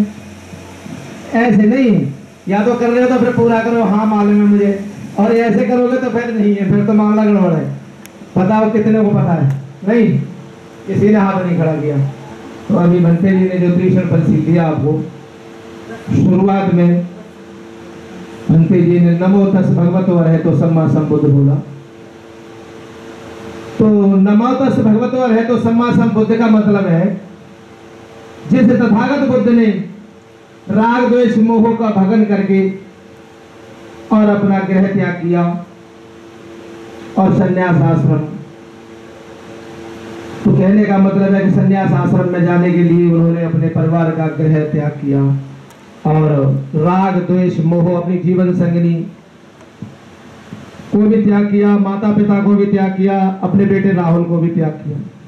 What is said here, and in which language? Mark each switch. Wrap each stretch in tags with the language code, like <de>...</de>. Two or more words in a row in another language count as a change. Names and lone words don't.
<hi>ऐसे नहीं, या तो कर रहे हो तो फिर पूरा करो, हाँ मालूम है मुझे, और ऐसे करोगे तो फिर नहीं है, फिर तो मामला गड़बड़ है। बताओ कितने को पता है? नहीं, किसी ने हाथ नहीं खड़ा किया। तो अभी बनते जी ने जो त्रिशण पंसील दिया आपको, शुरुआत में बनते जी ने</hi> <pi>नमो तस् भगवतो अरहतो सम्मा संबुद्ध</pi> <hi>बोला। तो</hi> <pi>नमो तस् भगवतो अरहतो सम्मा संबुद्ध</pi> <hi>का मतलब है, जिस तथागत बुद्ध ने राग द्वेष मोह का भगन करके और अपना ग्रह त्याग किया और संन्यास आश्रम, तो कहने का मतलब है कि संन्यास आश्रम में जाने के लिए उन्होंने अपने परिवार का ग्रह त्याग किया और राग द्वेष मोह अपनी जीवन संगिनी को भी त्याग किया, माता पिता को भी त्याग किया, अपने बेटे राहुल को भी त्याग किया।</hi>